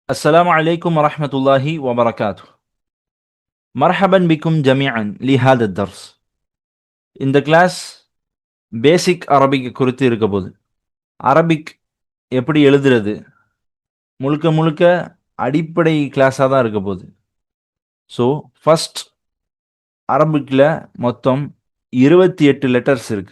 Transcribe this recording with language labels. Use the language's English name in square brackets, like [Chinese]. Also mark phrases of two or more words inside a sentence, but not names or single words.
[Arabic] السلام عليكم ورحمة الله وبركاته. مرحبا بكم جميعا لهذا الدرس. [Tamil] இந்த கிளாஸ் [English] basic Arabic [Tamil] குறித்து இருக்க போகுது. அரபிக் எப்படி எழுதுறது முழுக்க முழுக்க அடிப்படை கிளாஸாக தான் இருக்க போகுது. [English] so first [Tamil] அரபிக்கில் மொத்தம் 28 லெட்டர்ஸ் இருக்கு.